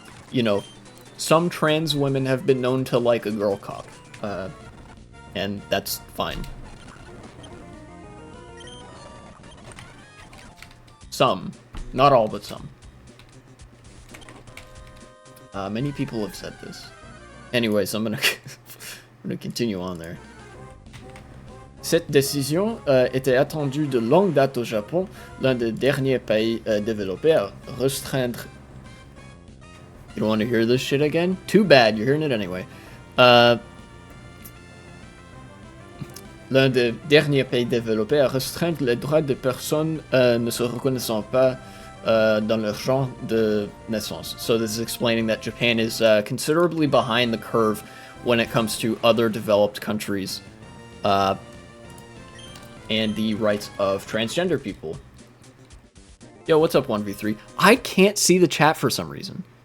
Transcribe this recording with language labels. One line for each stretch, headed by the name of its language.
English: You know, some trans women have been known to like a girl cock, and that's fine. Some. Not all, but some. Many people have said this. Anyways, I'm gonna continue on there.
French: Cette décision était attendue de longue date au Japon, l'un des derniers pays développés à restreindre...
English: You don't want to hear this shit again? Too bad, you're hearing it anyway.
French: L'un des derniers pays développés à restreindre les droits des personnes ne se reconnaissant pas dans leur genre de naissance.
English: So this is explaining that Japan is considerably behind the curve when it comes to other developed countries and the rights of transgender people. Yo, what's up, 1v3? I can't see the chat for some reason.